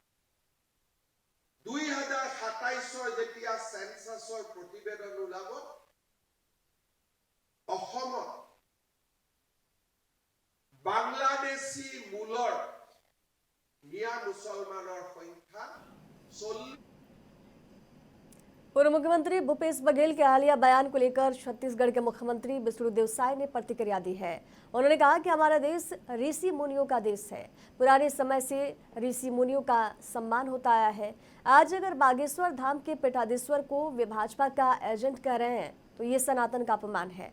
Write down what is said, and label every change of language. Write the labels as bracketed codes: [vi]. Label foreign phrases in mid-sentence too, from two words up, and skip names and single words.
[as] 2027 যেতিয়া সেন্সাছৰ প্ৰতিবেদন ওলাব, অসমত বাংলাদেশী মূলৰ মিয়া মুছলমানৰ সংখ্যা 40। [hi] पूर्व मुख्यमंत्री भूपेश बघेल के हालिया बयान को लेकर छत्तीसगढ़ के मुख्यमंत्री विष्णुदेव साय ने प्रतिक्रिया दी है। उन्होंने कहा कि हमारा देश ऋषि मुनियों का देश है। पुराने समय से ऋषि मुनियों का सम्मान होता आया है। आज अगर बागेश्वर धाम के पीठाधीश्वर को वे भाजपा का एजेंट कह रहे हैं तो ये सनातन का अपमान है।